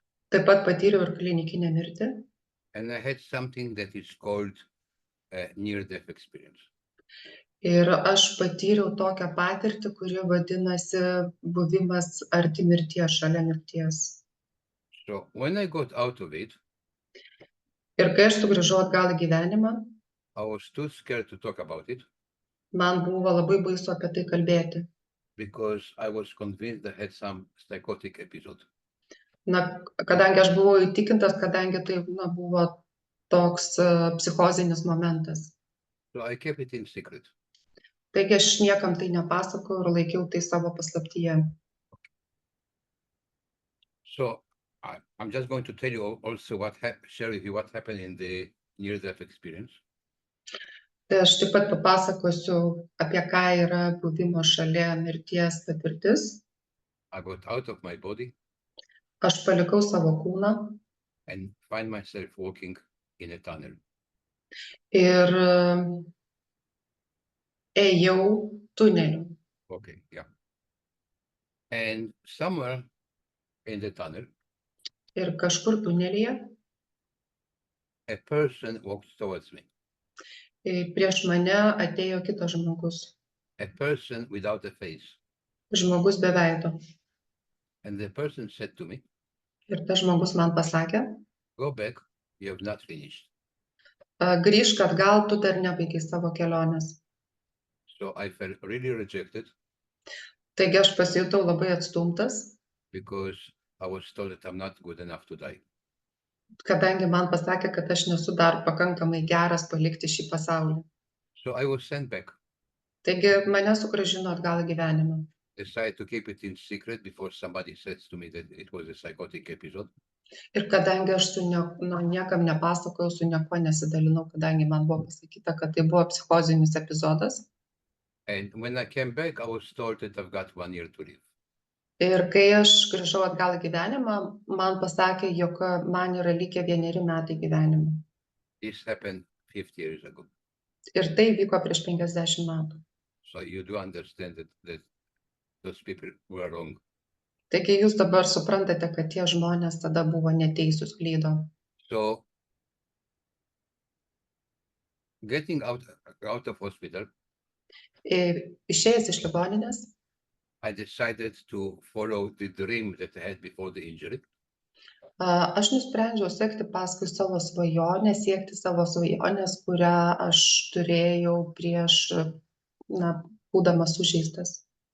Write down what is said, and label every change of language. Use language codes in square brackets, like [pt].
[lt] Taip pat patyriau ir klinikinę mirtį. [en] And I had something that is called a near-death experience. [lt] Ir aš patyriau tokią patirtį, kuri vadinasi buvimas arti mirties, šalia mirties. [en] So when I got out of it, [lt] ir kai aš sugrįžau atgal į gyvenimą, [en] I was too scared to talk about it. [lt] Man buvo labai baisu apie tai kalbėti. [en] Because I was convinced I had some psychotic episode. [lt] Kadangi aš buvau įtikintas, kadangi tai buvo toks psichozinis momentas. [en] So I kept it in secret. [lt] Taigi aš niekam tai nepasakojau ir laikiau tai savo paslaptyje. [en] So I'm just going to tell you also share with you what happened in the near-death experience. [lt] Tai aš taip pat papasakosiu, apie ką yra buvimo šalia mirties patirtis. [en] I got out of my body. [lt] Aš palikau savo kūną. [en] And find myself walking in a tunnel. [lt] Ir ėjau tuneliu. [en] Okay, yeah. And somewhere in the tunnel, [lt] ir kažkur tunelyje, [en] a person walked towards me. [lt] Prieš mane atėjo kitas žmogus. [en] A person without a face. [lt] Žmogus be veido. [en] And the person said to me, [lt] ir tas žmogus man pasakė, [en] go back, you have not finished. [lt] Grįžk atgal, tu dar nebaigai savo kelionės. [en] So I felt really rejected. [lt] Taigi aš pasijutau labai atstumtas. [en] Because I was told that I'm not good enough to die. [lt] Kadangi man pasakė, kad aš nesu dar pakankamai geras palikti šį pasaulį. [en] So I was sent back. [lt] Taigi mane sugrąžino atgal į gyvenimą. [en] Decided to keep it in secret before somebody says to me that it was a psychotic episode. [lt] Ir kadangi aš niekam nepasakojau, su niekuo nesidalinau, kadangi man buvo pasakyta, kad tai buvo psichozinis epizodas. [en] And when I came back, I was told that I've got 1 year to live. [lt] Ir kai aš grįžau atgal į gyvenimą, man pasakė, jog man yra likę 1 metai gyvenimo. [en] This happened 50 years ago. [lt] Ir tai vyko prieš 50 metų. [en] So you do understand that those people were wrong. [lt] Taigi jūs dabar suprantate, kad tie žmonės tada buvo neteisūs, klydo. [en] So getting out of hospital, [lt] išėjęs iš ligoninės, [en] I decided to follow the dream that I had before the injury. [lt] Aš nusprendžiau sekti paskui savo svajonę, siekti savo svajonės, kurią aš turėjau prieš, būdamas sužeistas.